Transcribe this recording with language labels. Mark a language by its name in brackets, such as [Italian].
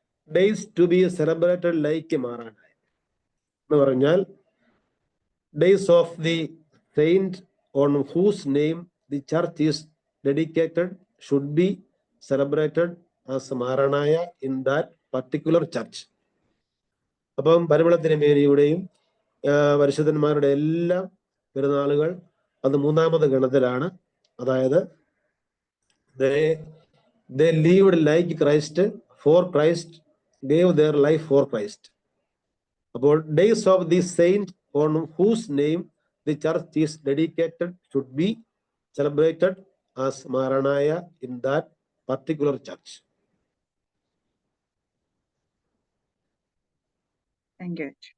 [English] days to be celebrated like [Malayalam] മാറാനായി എന്ന് പറഞ്ഞാൽ [English] Days of the saint on whose name the church is dedicated should be celebrated as Maranaya in that particular church. [Malayalam] അപ്പം പരിമള തിരുമേനിയുടെയും പരിശുദ്ധന്മാരുടെ എല്ലാം പെരുന്നാളുകൾ അത് മൂന്നാമത് ഗണത്തിലാണ്. [English] അതായത് they lived like Christ, for Christ, gave their life for Christ. അപ്പോൾ days of the saint on whose name the church is dedicated should be celebrated as Maranaya in that particular church. Thank you.